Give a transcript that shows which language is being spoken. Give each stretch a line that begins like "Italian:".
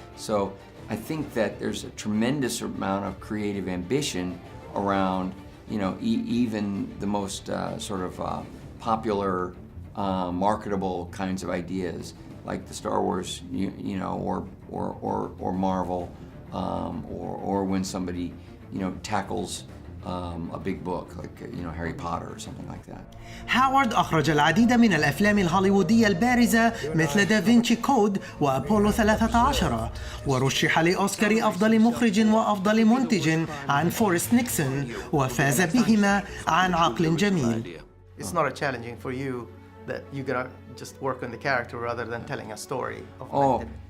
English: So I think that there's a tremendous amount of creative ambition around, you know, even the most popular, marketable kinds of ideas, like the Star Wars, you know, or Marvel, or when somebody, you know, tackles a big book like, you know, Harry Potter or something like that.
Arabic: هاورد أخرج العديد من الأفلام الهوليوودية البارزة مثل دافنشي كود وأبولو 13 ورشح لأوسكار أفضل مخرج وأفضل منتج عن فورست نيكسون وفاز بهما عن عقل جميل.
English: It's not challenging for you that you gotta just work on the character rather than telling a story of